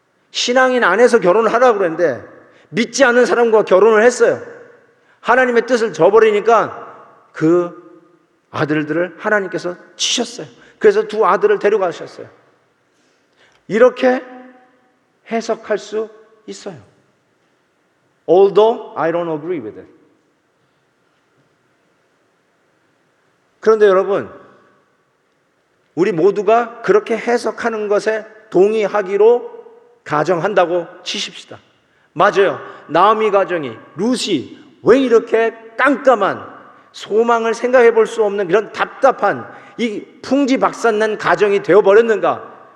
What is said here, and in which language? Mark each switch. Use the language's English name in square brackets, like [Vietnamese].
[Korean] 신앙인 안에서 결혼을 하라고 그랬는데 믿지 않는 사람과 결혼을 했어요. 하나님의 뜻을 저버리니까 그 아들들을 하나님께서 치셨어요. 그래서 두 아들을 데려가셨어요. 이렇게 해석할 수 있어요. [English] Although I don't agree with it. [Korean] 그런데 여러분, 우리 모두가 그렇게 해석하는 것에 동의하기로 가정한다고 치십시다. 맞아요. 나오미 가정이, 룻이 왜 이렇게 깜깜한, 소망을 생각해 볼 수 없는 그런 답답한 이 풍지박산난 가정이 되어버렸는가?